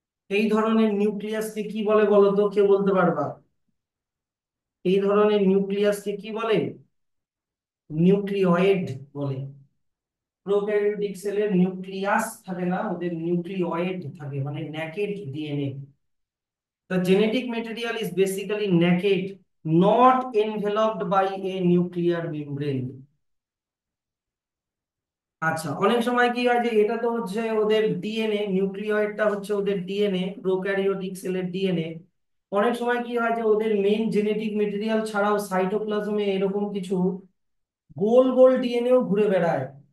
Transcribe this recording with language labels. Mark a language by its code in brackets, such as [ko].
[bn] এই ধরনের নিউক্লিয়াসকে কি বলে বলো তো? কেউ বলতে পারবা? এই ধরনের নিউক্লিয়াসকে কি বলে? নিউক্লিওয়েড বলে। প্রোক্যারিওটিক সেলের নিউক্লিয়াস থাকে না, ওদের নিউক্লিওয়েড থাকে, মানে naked DNA. [en] The genetic material is basically naked, not enveloped by a nuclear membrane. [bn] আচ্ছা, অনেক সময় কি হয় যে এটা তো হচ্ছে ওদের ডিএনএ, নিউক্লিয়য়েডটা হচ্ছে ওদের ডিএনএ, প্রোক্যারিওটিক সেলের ডিএনএ। অনেক সময় কি হয় যে ওদের মেইন জেনেটিক মেটেরিয়াল ছাড়াও সাইটোপ্লাজমে এরকম কিছু গোল গোল ডিএনএও ঘুরে বেড়ায়।